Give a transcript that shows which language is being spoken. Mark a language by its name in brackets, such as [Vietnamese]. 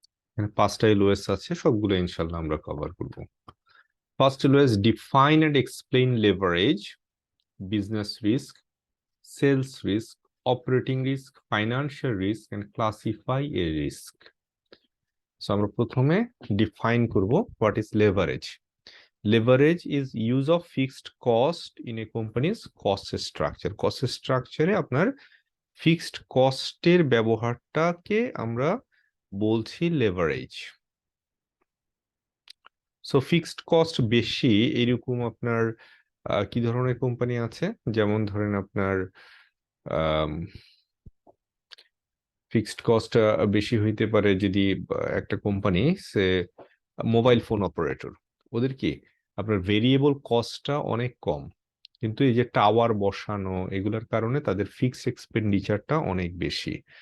[Bangla] এখানে 5টা এলওএস আছে, সবগুলো ইনশাআল্লাহ আমরা কভার করব। [English] First LOS: define and explain leverage, business risk, sales risk, operating risk, financial risk and classify a risk. [Bangla] So আমরা প্রথমে ডিফাইন করব [English] What is leverage. Leverage is use of fixed cost in a company's cost structure. [Bangla] Cost structure আপনার fixed কস্টের ব্যবহারটাকে আমরা বলছি leverage. So fixed cost বেশি এরকম আপনার কি ধরনের কোম্পানি আছে, যেমন ধরেন আপনার ফিক্সড কস্ট বেশি হইতে পারে যদি একটা কোম্পানি সে মোবাইল ফোন অপারেটর, ওদের কি আপনার ভেরিয়েবল কস্টটা অনেক কম, কিন্তু এই যে টাওয়ার বসানো এগুলোর কারণে তাদের ফিক্সড এক্সপেন্ডিচারটা অনেক বেশি।